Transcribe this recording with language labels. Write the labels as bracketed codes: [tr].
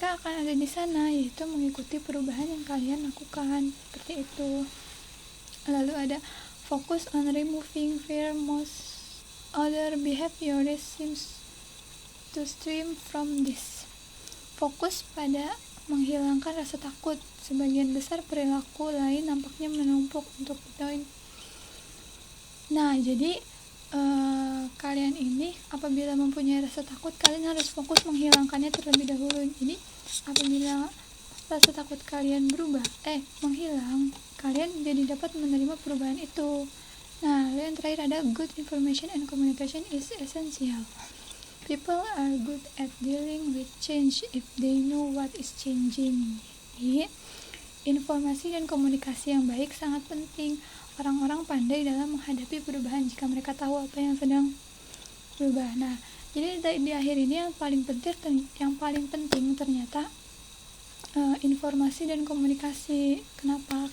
[id] mereka akan ada di sana, yaitu mengikuti perubahan yang kalian lakukan, seperti itu. Lalu ada [en] focus on removing fear. Most other behaviors seems to stem from this. [id] Fokus pada menghilangkan rasa takut. Sebagian besar perilaku lain nampaknya menumpuk untuk itu. Nah, jadi kalian ini apabila mempunyai rasa takut, kalian harus fokus menghilangkannya terlebih dahulu. Jadi apabila rasa takut kalian menghilang, kalian jadi dapat menerima perubahan itu. Nah, lalu yang terakhir ada [en] good information and communication is essential. People are good at dealing with change if they know what is changing. [id] Jadi, informasi dan komunikasi yang baik sangat penting. Orang-orang pandai dalam menghadapi perubahan jika mereka tahu apa yang sedang berubah. Nah, jadi di akhir ini yang paling penting ternyata informasi dan komunikasi. Kenapa?